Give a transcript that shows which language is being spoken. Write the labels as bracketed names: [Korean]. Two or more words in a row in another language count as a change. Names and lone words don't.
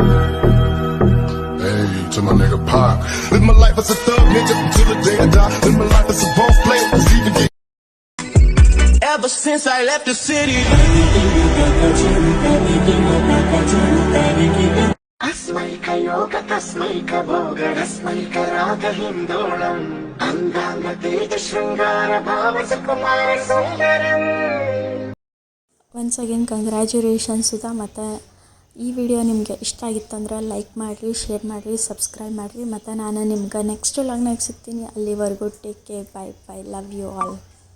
[English] Hey, to my nigga Pac. Live my life as a thug nigga until the day I die. Live my life as a boss player, cause he was getting Ever since I left the city. [Sanskrit] अस्मैका योग तस्मैका भोग रस्मैका राग हिंदोलम अंगांग तेज शृंगार भाव सुकुमार सुंदरम. [English] Once again congratulations Sudha. [Kannada] ಮತ್ತು ಈ ವಿಡಿಯೋ ನಿಮಗೆ ಇಷ್ಟ ಆಗಿತ್ತಂದ್ರೆ ಲೈಕ್ ಮಾಡಿರಿ, ಶೇರ್ ಮಾಡಿರಿ, ಸಬ್ಸ್ಕ್ರೈಬ್ ಮಾಡಿರಿ. ಮತ್ತು ನಾನು ನಿಮ್ಗೆ [English] next vlogನಾಗ [Kannada] ಸಿಗ್ತೀನಿ. [English] ಅಲ್ಲಿವರೆಗೂ Take care, bye bye, love you all.